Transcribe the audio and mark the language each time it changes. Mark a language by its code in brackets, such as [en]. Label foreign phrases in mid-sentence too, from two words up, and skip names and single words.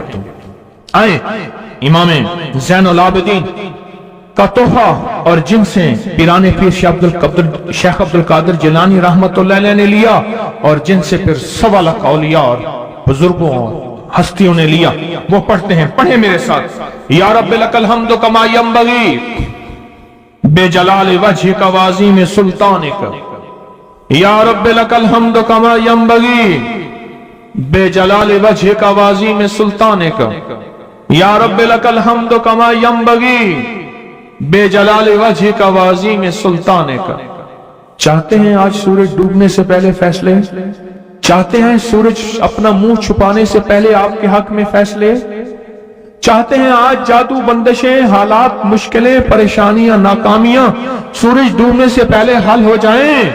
[ur] تو آئے امام زین العابدین کا تحفہ اور جن سے پیرانِ پیر شیخ عبد القادر جیلانی رحمۃ اللہ علیہ نے لیا اور جن سے پھر 1.25 لاکھ اولیاء اور بزرگوں اور ہستیوں نے لیا، وہ پڑھتے ہیں. پڑھے میرے ساتھ. [ar] يا رب لك الحمد كما ينبغي لجلال وجهك وعظيم سلطانك، يا رب لك الحمد كما ينبغي لجلال وجهك وعظيم سلطانك، يا رب لك الحمد كما ينبغي لجلال وجهك وعظيم سلطانك. [ur] چاہتے ہیں آج سورج ڈوبنے سے پہلے فیصلے? چاہتے ہیں سورج اپنا منہ چھپانے سے پہلے آپ کے حق میں فیصلے? چاہتے ہیں آج جادو، بندشیں، حالات، مشکلیں، پریشانیاں، ناکامیاں سورج ڈوبنے سے پہلے حل ہو جائیں?